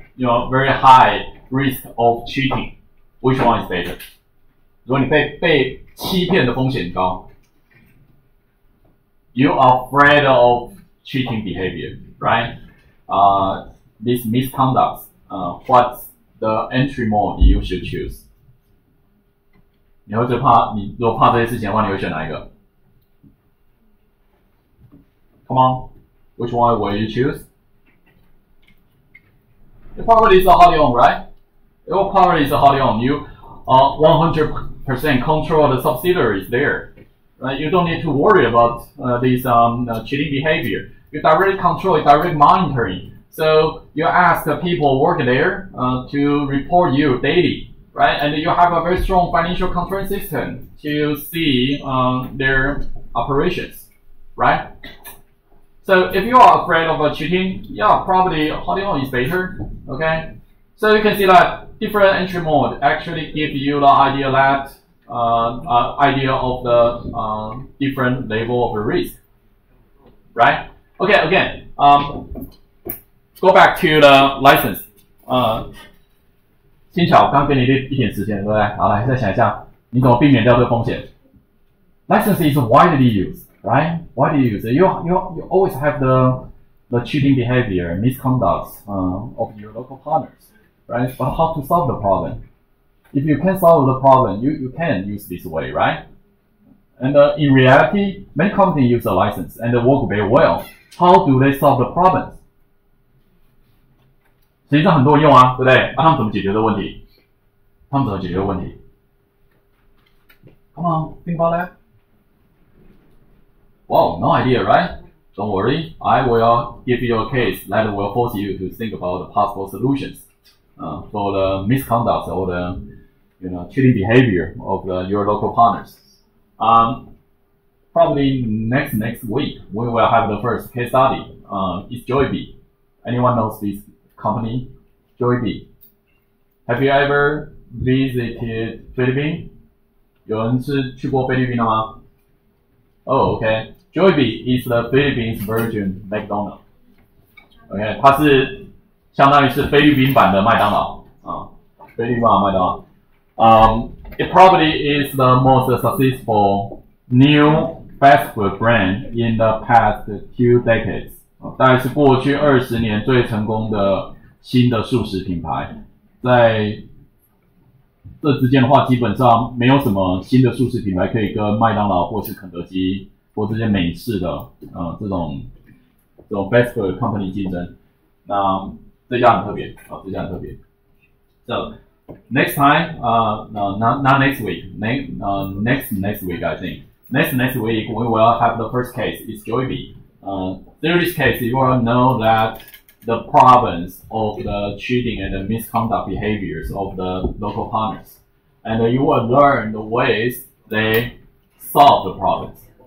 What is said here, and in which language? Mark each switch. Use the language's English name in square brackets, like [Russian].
[English] You know, very high risk of cheating, which one is better? [Chinese] 如果你被欺骗的风险高 [English] ，you are afraid of cheating behavior, right? This misconduct, what's the entry mode you should choose? [Chinese] 你会最怕，你如果怕这些事情的话，你会选哪一个 ？ [English] Come on, which one will you choose? The property is a wholly owned, right? Your property is a wholly owned. You 100% control the subsidiaries there. Right? You don't need to worry about this cheating behavior. You directly control, direct monitoring. So you ask the people work there to report you daily, right? And you have a very strong financial control system to see their operations, right? So if you are afraid of cheating, yeah, probably wholly owned is better, okay? So you can see that different entry mode actually give you the idea that idea of the different level of risk, right? Okay, again, go back to the license. [Chinese] 轻巧，刚给你一点时间，对不对？好，来再想一下，你怎么避免掉这个风险 ？ [English] License is widely used, right? Widely used. You always have the cheating behavior, misconduct of your local partners, right? But how to solve the problem? If you can solve the problem, you can use this way, right? And in reality, many companies use a license and they work very well. How do they solve the problems? [Chinese] 实际上很多人用啊，对不对？他们怎么解决这个问题？ [English] Come on, think about that. Wow, no idea, right? Don't worry, I will give you a case that will force you to think about the possible solutions for the misconduct or the cheating behavior of your local partners. Probably next week we will have the first case study. It's Jollibee. Anyone knows this company? Jollibee. Have you ever visited Philippines? [Chinese] 有人是去过菲律宾的吗 ？ [English] Oh, okay. Jollibee is the Philippines version McDonald's. [Chinese] OK， 它是相当于是菲律宾版的麦当劳啊，菲律宾版的麦当劳。 [English] It probably is the most successful new fast food brand in the past 2 decades. [Chinese] 大概是过去20年最成功的新的速食品牌。在这之间的话，基本上没有什么新的速食品牌可以跟麦当劳或是肯德基或这些美式的这种 [English] fast food company [Chinese] 竞争。那这家很特别啊，这家很特别。 [English] So next time, not next week, next week I think. Next week we will have the first case. It's Jollibee. Through this case, you will know that the problems of the cheating and the misconduct behaviors of the local partners, and you will learn the ways they solve the problems.